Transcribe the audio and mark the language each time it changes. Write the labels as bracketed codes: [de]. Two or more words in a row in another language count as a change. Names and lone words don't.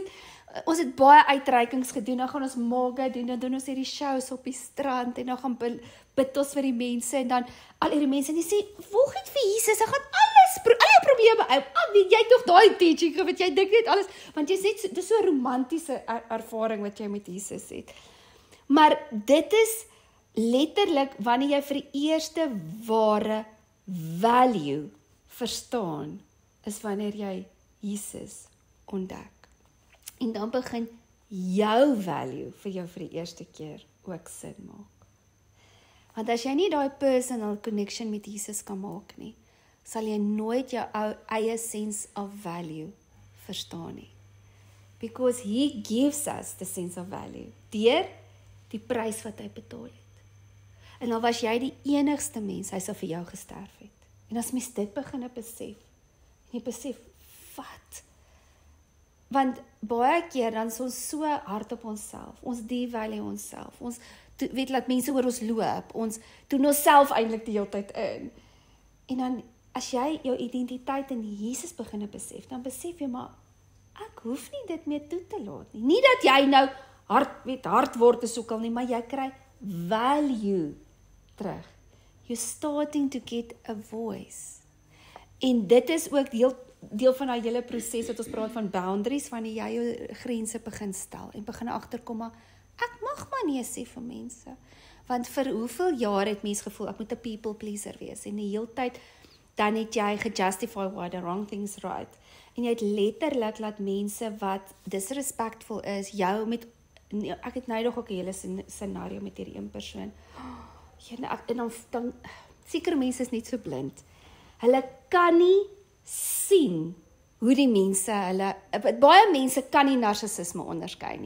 [af] ons het baie uitreikings gedoen, dan gaan ons maga doen, dan doen ons hierdie shows op die strand, en dan gaan bid ons vir die mense, en dan al hierdie mense, en die sê, volg net vir Jesus, hy gaan al jou probleme, jy het nog daai teaching, wat jy dink net alles, want jy sê, dit is so 'n romantiese ervaring, wat jy met Jesus het, maar dit is letterlik, wanneer jy vir die eerste ware value verstaan, is wanneer jy Jesus ontdek. En dan begin jou value vir jou vir die eerste keer ook sin maak. Want as jy nie daai [en] personal connection [af] met Jesus kan maak nie, sal jy nooit jou eie [en] sense of value [af] verstaan nie. [en] Because he gives us the sense of value, [af] deur die prys wat hy betaal het. En dan was jy die enigste mens, hy sal vir jou gesterf het. En as mens dit begin besef, en jy besef, wat? Want baie keer dan is ons so hard op onsself, ons devalue onsself, ons weet laat mense oor ons loop, ons doen onsself eintlik die hele tyd in. En dan, as jy jou identiteit in Jesus begin besef, dan besef jy, maar ek hoef nie dit meer toe te laat nie. Nie dat jy nou hard word te soekel nie, maar jy kry value terug. [en] You're starting to get a voice. [af] En dit is ook deel van daai hele proses wat ons praat van boundaries, wanneer jy jou grense begin stel en begin agterkom, maar ek mag maar nee sê vir mense. Want vir hoeveel jaar het mens gevoel, ek moet 'n [en] people pleaser [af] wees, en die hele tyd, dan het jy gejustify [en] why the wrong things right. [af] En jy het letterlik laat mense wat disrespectful is, jou met, ek het nou nog ook 'n hele scenario met hierdie een persoon, en dan sekere mense is net so blind. Hulle kan nie sien hoe die mense, baie mense kan nie narcissisme onderskei nie.